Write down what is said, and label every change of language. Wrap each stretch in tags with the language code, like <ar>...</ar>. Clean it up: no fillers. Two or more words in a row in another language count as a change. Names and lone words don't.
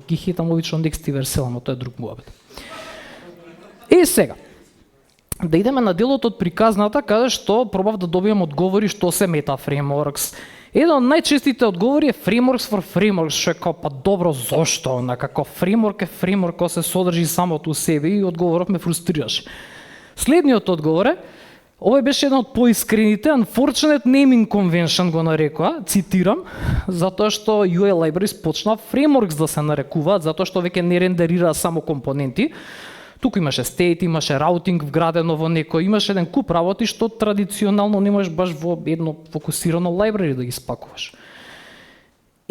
<mk>Ги хейтам обично Next и Vercel, но тоа е друг муабет. И сега, да идеме на делот од приказната, каде што пробав да добијам одговори што се</mk> <en>Meta Frameworks.</en> <mk>Еден од најчестите одговори е</mk> <en>Frameworks for Frameworks,</en> <mk>што е као, па добро, зошто? На како фреймворк е фреймворк кој се содржи самото у себе и одговорот ме фрустрираше. Следниот одговор е, овој беше еден од поискрените,</mk> <en>unfortunate naming convention</en> <mk>го нарекоа, цитирам, затоа што</mk> <en>UI libraries</en> <mk>почнаа frameworks да се нарекуваат, затоа што веќе не рендерира само компоненти. Туку имаше state, имаше routing вградено во некој, имаше еден куп работи што традиционално не можеш баш во едно фокусирано library да ги спакуваш.</mk>